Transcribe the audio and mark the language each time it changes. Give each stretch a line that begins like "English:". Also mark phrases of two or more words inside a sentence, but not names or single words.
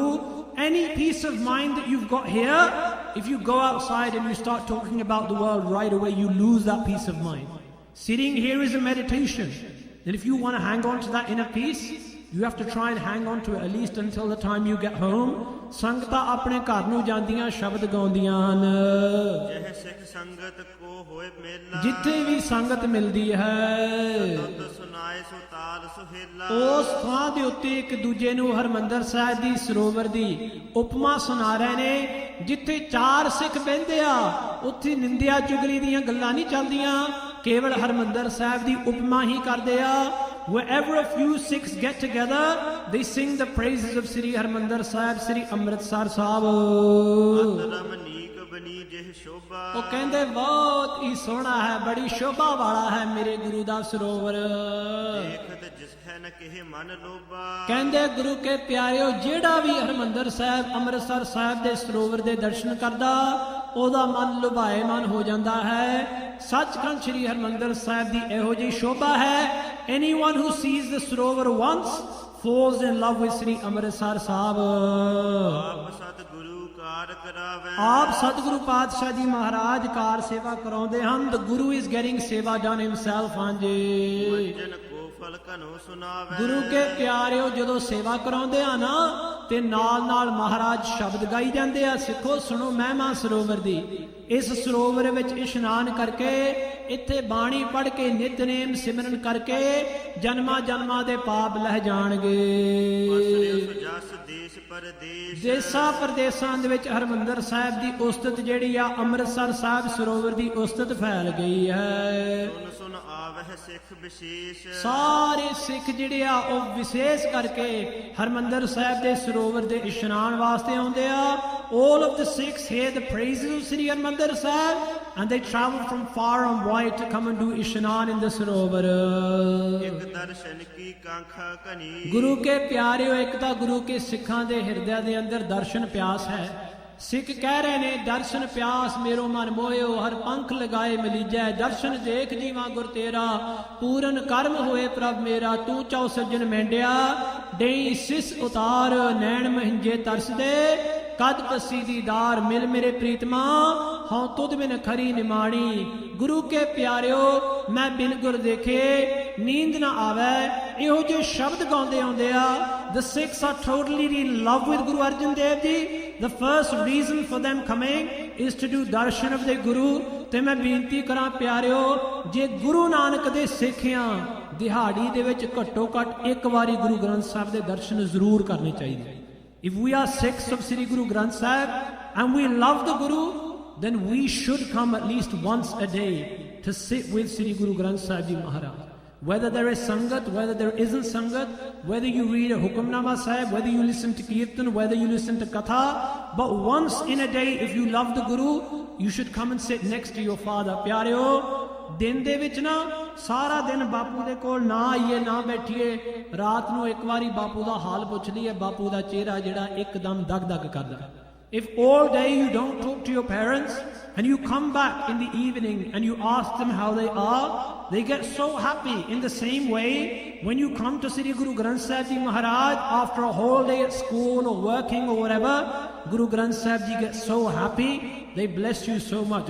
English: Any peace of mind that you've got here, if you go outside and you start talking about the world, right away you lose that peace of mind. Sitting here is a meditation, and if you want to hang on to that inner peace, you have to try and hang on to it at least until the time you get home.
Punjabi: ਸੰਗਤਾਂ ਆਪਣੇ ਘਰ ਨੂੰ ਜਾਂਦੀਆਂ ਸ਼ਬਦ ਗਾਉਂਦੀਆਂ ਹਨ। ਜਿਹ ਸਿੱਖ ਸੰਗਤ ਕੋ ਹੋਏ ਮੇਲਾ, ਜਿੱਥੇ ਵੀ ਸੰਗਤ ਮਿਲਦੀ ਹੈ, ਤੁਧ ਸੁਨਾਏ ਸੋ ਤਾਲ ਸੁਹੇਲਾ। ਉਸ ਥਾਂ ਦੇ ਉੱਤੇ ਇੱਕ ਦੂਜੇ ਨੂੰ ਹਰਿਮੰਦਰ ਸਾਹਿਬ ਦੀ ਸਰੋਵਰ ਦੀ ਉਪਮਾ ਸੁਣਾ ਰਹੇ ਨੇ। ਜਿੱਥੇ ਚਾਰ ਸਿੱਖ ਬਹਿੰਦੇ ਆ, ਉੱਥੇ ਨਿੰਦਿਆ ਚੁਗਲੀ ਦੀਆਂ ਗੱਲਾਂ ਨਹੀਂ ਚੱਲਦੀਆਂ, ਕੇਵਲ ਹਰਿਮੰਦਰ ਸਾਹਿਬ ਦੀ ਉਪਮਾ ਹੀ ਕਰਦੇ ਆ।
English: Wherever a few Sikhs get together, they sing the praises of Sri Harmandir Sahib, Sri Amritsar Sahib.
Punjabi: ਉਹ ਕਹਿੰਦੇ ਬਹੁਤ ਹੀ ਸੋਹਣਾ ਹੈ, ਬੜੀ ਸ਼ੋਭਾ ਵਾਲਾ ਹੈ ਮੇਰੇ ਗੁਰੂ ਦਾ ਸਰੋਵਰ। ਕਹਿੰਦੇ ਗੁਰੂ ਕੇ ਪਿਆਰਿਓ, ਜਿਹੜਾ ਵੀ ਹਰਿਮੰਦਰ ਸਾਹਿਬ ਅੰਮ੍ਰਿਤਸਰ ਸਾਹਿਬ ਦੇ ਸਰੋਵਰ ਦੇ ਦਰਸ਼ਨ ਕਰਦਾ, ਉਹਦਾ ਮਨ ਲੁਭਾਏਮਨ ਹੋ ਜਾਂਦਾ ਹੈ। ਸੱਚਖੰਡ ਸ੍ਰੀ ਹਰਿਮੰਦਰ ਸਾਹਿਬ ਦੀ ਇਹੋ ਜਿਹੀ ਸ਼ੋਭਾ ਹੈ।
English: Anyone who sees the Sarovar once falls in love with Sri Amritsar Sahib.
Punjabi: ਆਪ ਸਤਿਗੁਰੂ ਪਾਤਸ਼ਾਹ ਜੀ ਮਹਾਰਾਜ ਕਾਰ ਸੇਵਾ ਕਰਾਉਂਦੇ ਹਨ।
English: The Guru is getting ਸੇਵਾ done himself।
Punjabi: ਹਾਂਜੀ ਗੁਰੂ ਕੇ ਪਿਆਰਿਓ, ਜਦੋਂ ਸੇਵਾ ਕਰਾਉਂਦੇ ਆ ਨਾ, ਤੇ ਨਾਲ ਨਾਲ ਮਹਾਰਾਜ ਸ਼ਬਦ ਗਾਈ ਜਾਂਦੇ ਆ। ਸਿੱਖੋ ਸੁਣੋ ਮਹਿਮਾ ਸਰੋਵਰ ਦੀ। ਇਸ ਸਰੋਵਰ ਵਿੱਚ ਇਸ਼ਨਾਨ ਕਰਕੇ, ਇੱਥੇ ਬਾਣੀ ਪੜ੍ਹ ਕੇ, ਨਿਤਨੇਮ ਸਿਮਰਨ ਕਰਕੇ ਜਨਮਾਂ ਜਨਮਾਂ ਦੇ ਪਾਪ ਲਹਿ ਜਾਣਗੇ। ਦੇਸਾਂ ਪ੍ਰਦੇਸਾਂ ਦੇ ਵਿੱਚ ਹਰਿਮੰਦਰ ਸਾਹਿਬ ਦੀ ਉਸਤਤ ਜਿਹੜੀ ਆ, ਅੰਮ੍ਰਿਤਸਰ ਸਾਹਿਬ ਸਰੋਵਰ ਦੀ ਉਸਤਤ ਫੈਲ ਗਈ ਹੈ। ਸਾਰੇ ਸਿੱਖ ਜਿਹੜੇ ਆ ਉਹ ਵਿਸ਼ੇਸ਼ ਕਰਕੇ ਹਰਿਮੰਦਰ ਸਾਹਿਬ ਦੇ ਸਰੋਵਰ ਦੇ ਇਸ਼ਨਾਨ ਵਾਸਤੇ ਆਉਂਦੇ ਆ।
English: All of the Sikhs hear the praises of Sri Harmandir Sahib, and they travel from far and wide to come and do Ishnan in the Sarovar.
Punjabi: ਗੁਰੂ ਕੇ ਪਿਆਰਿਓ, ਇੱਕ ਤਾਂ ਗੁਰੂ ਕੇ ਸਿੱਖਾਂ ਦੇ ਹਿਰਦਿਆਂ ਦੇ ਅੰਦਰ ਦਰਸ਼ਨ ਪਿਆਸ ਹੈ। ਸਿੱਖ ਕਹਿ ਰਹੇ ਨੇ, ਦਰਸ਼ਨ ਪਿਆਸ ਮੇਰੋ ਮਨ ਮੋਹਿਓ, ਹਰ ਪੰਖ ਲਗਾਏ ਮਲੀਜੈ। ਦਰਸ਼ਨ ਦੇਖ ਜੀਵਾਂ ਗੁਰ ਤੇਰਾ, ਪੂਰਨ ਕਰਮ ਹੋਏ ਪ੍ਰਭ ਮੇਰਾ।
Saraiki: ਤੂੰ ਚੌ ਸੱਜਣ ਮੈਂਡਿਆ, ਡੇਈ ਸਿਸ ਉਤਾਰ, ਨੈਣ ਮਹਿੰਜੇ ਤਰਸਦੇ, ਕਦ ਪਸੀ ਦੀਦਾਰ।
Punjabi: ਮਿਲ ਮੇਰੇ ਪ੍ਰੀਤਮਾ, ਹਉ ਤੁਧ ਬਿਨ ਖਰੀ ਨਿਮਾਣੀ। ਗੁਰੂ ਕੇ ਪਿਆਰਿਓ, ਮੈਂ ਬਿਨ ਗੁਰ ਦੇਖੇ ਨੀਂਦ ਨਾ ਆਵੇ। ਇਹੋ ਜਿਹੇ ਸ਼ਬਦ ਗਾਉਂਦੇ ਆਉਂਦੇ ਆ।
English: The Sikhs are totally in love with Guru Arjan Dev Ji. The first reason for them coming is to do darshan of the Guru.
Punjabi: ਤੇ ਮੈਂ ਬੇਨਤੀ ਕਰਾਂ ਪਿਆਰਿਓ, ਜੇ ਗੁਰੂ ਨਾਨਕ ਦੇ ਸਿੱਖ ਆ, ਦਿਹਾੜੀ ਦੇ ਵਿੱਚ ਘੱਟੋ ਘੱਟ ਇੱਕ ਵਾਰੀ ਗੁਰੂ ਗ੍ਰੰਥ ਸਾਹਿਬ ਦੇ ਦਰਸ਼ਨ ਜ਼ਰੂਰ ਕਰਨੇ ਚਾਹੀਦੇ।
English: If we are Sikhs of Sri Guru Granth Sahib and we love the Guru, then we should come at least once a day to sit with Sri Guru Granth Sahib Ji Maharaj. Whether there is Sangat, whether there isn't Sangat, whether you read a Hukamnama Sahib, whether you listen to Kirtan, whether you listen to Katha, but once in a day, if you love the Guru, you should come and sit next to your father.
Punjabi: Pyareo, ਦਿਨ ਦੇ ਵਿੱਚ ਨਾ ਸਾਰਾ ਦਿਨ ਬਾਪੂ ਦੇ ਕੋਲ ਨਾ ਆਈਏ, ਨਾ ਬੈਠੀਏ, ਰਾਤ ਨੂੰ ਇੱਕ ਵਾਰੀ ਬਾਪੂ ਦਾ ਹਾਲ ਪੁੱਛ ਲਈਏ। ਬਾਪੂ ਦਾ ਚਿਹਰਾ ਜਿਹੜਾ ਇੱਕਦਮ ਦਗ-ਦਗ ਕਰਦਾ।
English: If all day you don't talk to your parents and you come back in the evening and you ask them how they are, they get so happy. In the same way, when you come to Sri Guru Granth Sahib Ji Maharaj after a whole day at school or working or whatever, Guru Granth Sahib Ji gets so happy, they bless you so much.